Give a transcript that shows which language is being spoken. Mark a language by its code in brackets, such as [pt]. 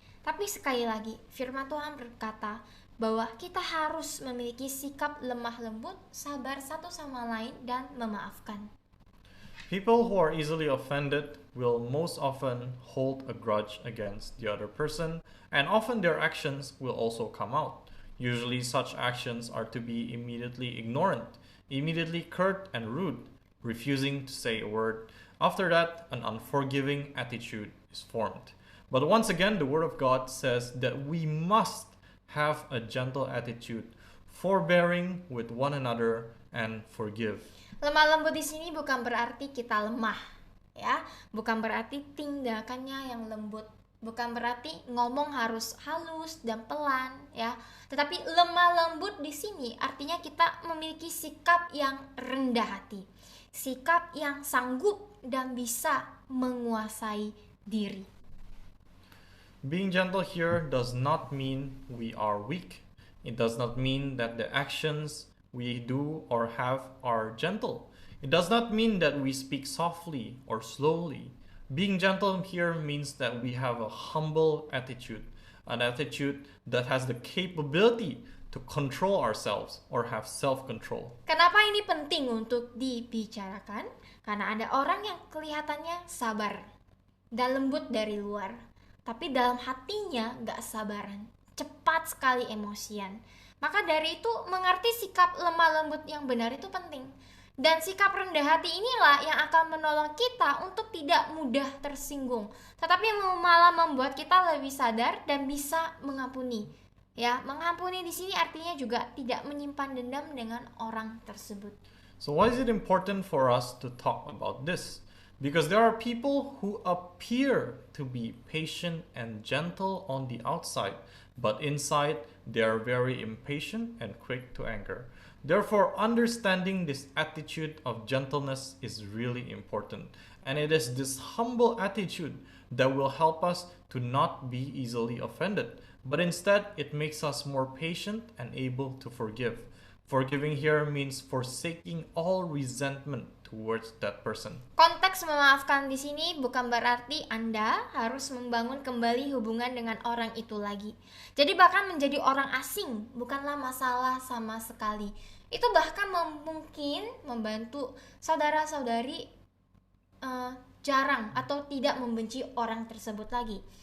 [id] Tapi sekali lagi, firman Tuhan berkata bahwa kita harus memiliki sikap lemah lembut, sabar satu sama lain, dan memaafkan. [en] People who are easily offended will most often hold a grudge against the other person, and often their actions will also come out. Usually such actions are to be immediately ignorant, immediately curt and rude, refusing to say a word. After that, an unforgiving attitude is formed. But once again, the Word of God says that we must have a gentle attitude, forbearing with one another, and forgive. [id] Lemah lembut di sini bukan berarti kita lemah, ya. Bukan berarti tindakannya yang lembut. Bukan berarti ngomong harus halus dan pelan, ya. Tetapi lemah lembut di sini artinya kita memiliki sikap yang rendah hati. Sikap yang sanggup dan bisa menguasai diri. [en] Being gentle here does not mean we are weak. It does not mean that the actions we do or have are gentle. It does not mean that we speak softly or slowly. Being gentle here means that we have a humble attitude, an attitude that has the capability to control ourselves or have self-control. [id] Kenapa ini penting untuk dibicarakan? Karena ada orang yang kelihatannya sabar dan lembut dari luar, tapi dalam hatinya gak sabaran, cepat sekali emosian. Maka dari itu mengerti sikap lemah lembut yang benar itu penting. Dan sikap rendah hati inilah yang akan menolong kita untuk tidak mudah tersinggung, tetapi malah membuat kita lebih sadar dan bisa mengampuni. Ya, mengampuni di sini artinya juga tidak menyimpan dendam dengan orang tersebut. [en] So why is it important for us to talk about this? Because there are people who appear to be patient and gentle on the outside, but inside they are very impatient and quick to anger. Therefore, understanding this attitude of gentleness is really important. And it is this humble attitude that will help us to not be easily offended, but instead it makes us more patient and able to forgive. Forgiving here means forsaking all resentment towards that person. [id] Konteks Konteks memaafkan di sini bukan berarti Anda harus membangun kembali hubungan dengan orang itu lagi. Jadi bahkan menjadi orang asing bukanlah masalah sama sekali. Itu bahkan mungkin membantu saudara-saudari jarang atau tidak membenci orang tersebut lagi.